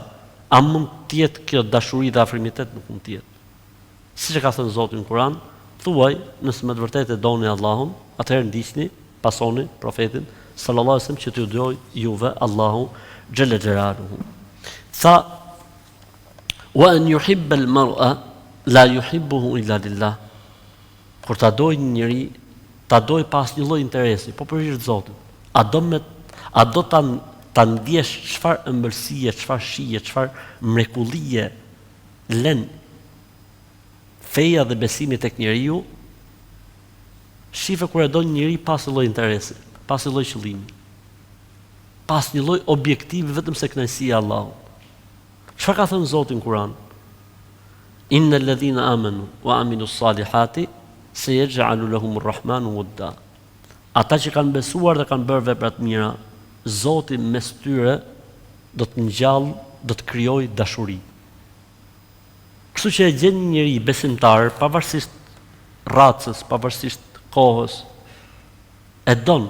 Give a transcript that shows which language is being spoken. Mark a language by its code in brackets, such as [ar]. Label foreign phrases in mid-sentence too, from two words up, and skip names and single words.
[sq] A mund të jetë kjo dashuri dhe afrimitet? Nuk mund të jetë. Siç e ka thënë Zoti në Kur'an, thuaj, nëse me të vërtetë e doni Allahun, atëherë ndiqni, pasoni profetin [ar] صلى الله عليه وسلم [sq] që t'ju doj juve Allahu [ar] جل جلاله. Tha وأن يحب المرء لا يحبه إلا لله. [sq] Kur ta doj një njeri, ta doj pas një lloj interesi, po për hir të Zotit. A do ta ndjesh çfarë ëmbëlsie, çfarë shije, çfarë mrekullie lën feja dhe besimi tek njeriu? Shife kur e do një njeri pas një lloj interesi, pas një lloj qëllimi, pas një lloj objektivi vetëm se kënaqësia e Allahut. Çfarë ka thënë Zoti në Kur'an? [ar] إن الذين آمنوا وعملوا الصالحات سيجعل لهم الرحمن ودا. [sq] ata që kanë besuar dhe kanë bërë vepra të mira, Zoti mes tyre do të ngjall, do të krijojë dashuri. Kështu që e gjen një njeri besimtar, pavarësisht racës, pavarësisht kohës, e don.